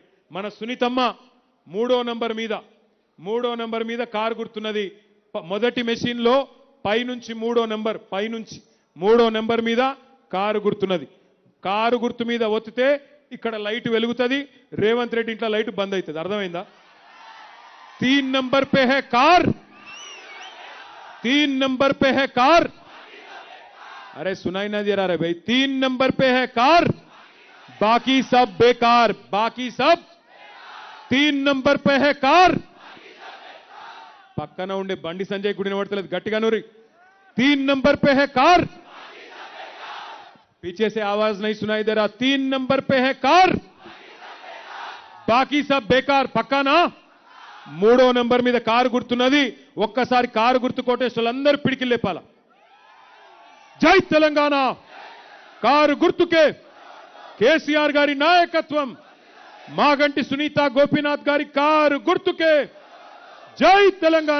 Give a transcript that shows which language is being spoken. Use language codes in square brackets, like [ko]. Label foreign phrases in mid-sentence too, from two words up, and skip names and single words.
[te] మన సునీతమ్మ 3వ నంబర్ మీద కారు గుర్తున్నది. మొదటి మెషిన్లో పైనుంచి 3వ నంబర్ మీద కారు గుర్తున్నది. కారు గుర్తు మీద ఒత్తితే ఇక్కడ లైట్ వెలుగుతుంది, రేవంత్ రెడ్డి ఇంట్లో లైట్ బంద్ అవుతుంది. అర్థమైందా? [hi] 3 नंबर पे है कार, 3 नंबर पे है कार. अरे सुनाई ना दे रहा है भाई? 3 नंबर पे है कार, बाकी सब बेकार. बाकी सब 3 नंबर पे है कार. [te] పక్కన ఉండే బండి సంజయ్ గుడి నిలబడతలేదు, గట్టిగా నూరి. [hi] 3 नंबर पे है कार. पीछे से आवाज नहीं सुनाई दे रहा. 3 नंबर पे है कार, बाकी सब बेकार. [te] పక్కా నా? 3వ నంబర్ మీద కారు గుర్తున్నది. ఒక్కసారి కారు గుర్తు కోటేశ్వరులందరూ పిడికిలు లేపాల. జై తెలంగాణ. కారు గుర్తుకే కేసీఆర్ గారి నాయకత్వం, మాగంటి సునీత గోపీనాథ్ గారి కారు గుర్తుకే జై తెలంగాణ.